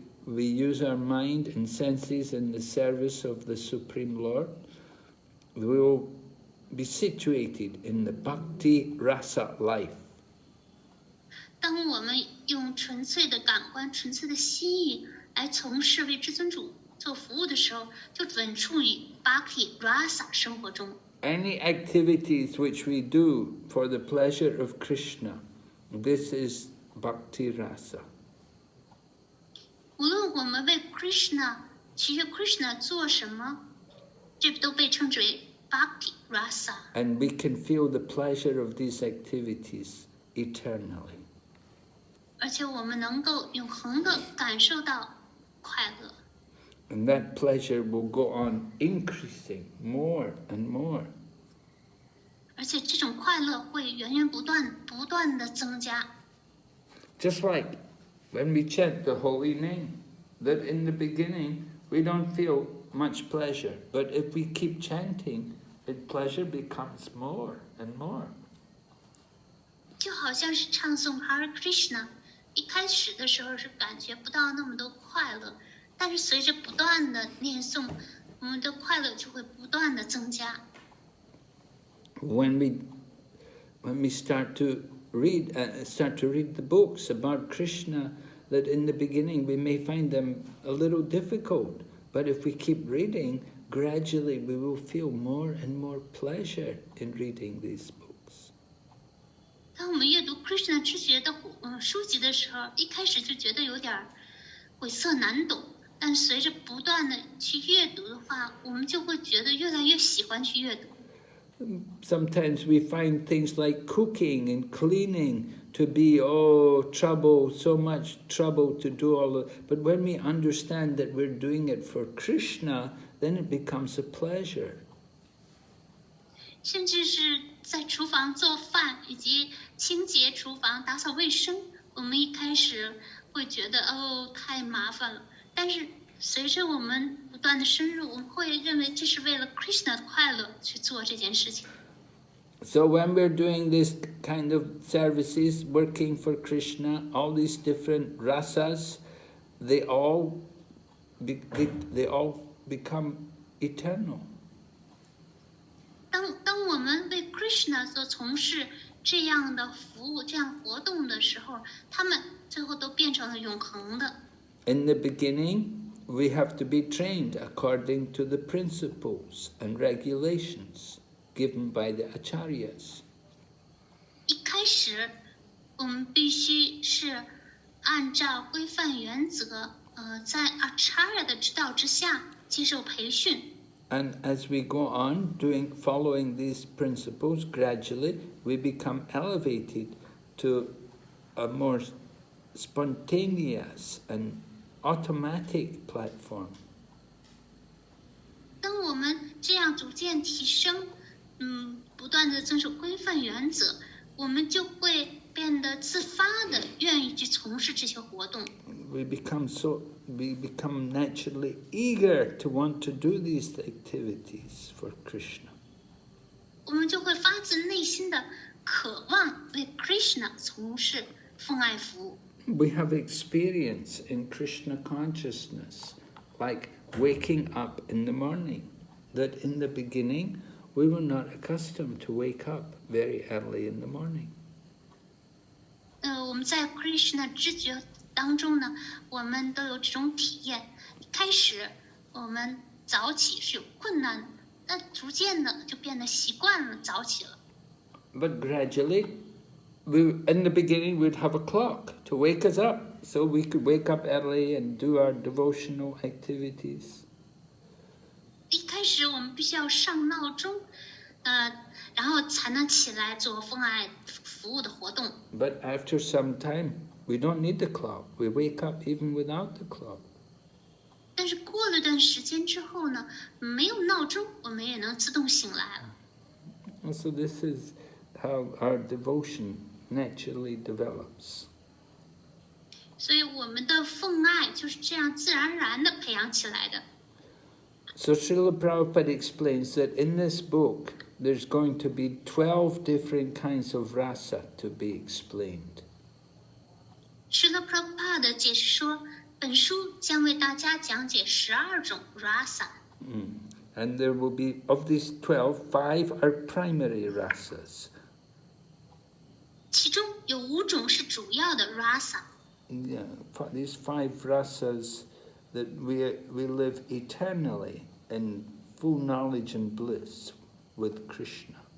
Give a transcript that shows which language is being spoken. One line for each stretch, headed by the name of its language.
English: We use our mind and senses in the service of the Supreme Lord. We will be situated in the bhakti rasa life.
Chinese: 当我们用纯粹的感官、纯粹的心意来从事为至尊主做服务的时候，就稳处于 bhakti rasa 生活中。
English: Any activities which we do for the pleasure of Krishna, this is bhakti rasa.
Chinese: 无论我们为 Krishna 取悦 Krishna 做什么，这都被称之为 bhakti rasa。
English: And we can feel the pleasure of these activities eternally.
Chinese: 而且我们能够永恒的感受到快乐。
English: And that pleasure will go on increasing more and more.
Chinese: 而且这种快乐会源源不断的增加。
English: Just like when we chant the holy name, that in the beginning we don't feel much pleasure, but if we keep chanting, the pleasure becomes more and more.
Chinese: 就好像是唱诵 Hare Krishna， 一开始的时候是感觉不到那么多快乐，但是随着不断的念诵，我们的快乐就会不断的增加。
English: When we start to read the books about Krishna, that in the beginning we may find them a little difficult, but if we keep reading, gradually we will feel more and more pleasure in reading these books.
Chinese: 当我们阅读 Krishna 知觉的书籍的时候，一开始就觉得有点晦涩难懂，但随着不断的去阅读的话，我们就会觉得越来越喜欢去阅读。
English: Sometimes we find things like cooking and cleaning to be, so much trouble to do all of it. But when we understand that we're doing it for Krishna, then it becomes a pleasure.
Chinese: 甚至是在厨房做饭以及清洁厨房、打扫卫生，我们一开始会觉得太麻烦了，但是随着我们不断的深入，我们会认为这是为了 Krishna 的快乐去做这件事情。
English: So when we're doing this kind of services, working for Krishna, all these different rasas, they all become eternal.
Chinese: 当我们为 Krishna 所从事这样的服务、这样活动的时候，他们最后都变成了永恒的。
English: In the beginning, we have to be trained according to the principles and regulations given by the acharyas.
Chinese: 一开始，我们必须是按照规范原则，在 Acharya 的指导之下接受培训。
English: And as we go on following these principles, gradually we become elevated to a more spontaneous and automatic platform.
Chinese: 当我们这样逐渐提升，不断的遵守规范原则，我们就会变得自发的愿意去从事这些活动。
English: We become naturally eager to want to do these activities for Krishna.
Chinese: 我们就会发自内心的渴望为 Krishna 从事奉爱服务。
English: We have experience in Krishna consciousness, like waking up in the morning, that in the beginning we were not accustomed to wake up very early in the morning.
Chinese: 我们在 Krishna 知觉当中呢，我们都有这种体验。一开始我们早起是有困难的，但逐渐的就变得习惯了早起了。
English: But gradually, in the beginning we'd have a clock to wake us up, so we could wake up early and do our devotional activities.
Chinese: 一开始我们必须要上闹钟，然后才能起来做奉爱服务的活动。
English: But after some time, we don't need the clock. We wake up even without the clock.
Chinese: 但是过了段时间之后呢，没有闹钟，我们也能自动醒来了。
English: And so this is how our devotion naturally develops.
Chinese: 所以我们的奉爱就是这样自然而然的培养起来的。
English: So Srila Prabhupada explains that in this book, there's going to be 12 different kinds of rasa to be explained.
Chinese: 施乐 Prabhupada 解释说，本书将为大家讲解12种 rasa。
English: And there will be, of these 12, 5 are primary rasas.
Chinese: 其中有5种是主要的 rasa。
English: Yeah, these 5 rasas that we live eternally in full knowledge and bliss with Krishna.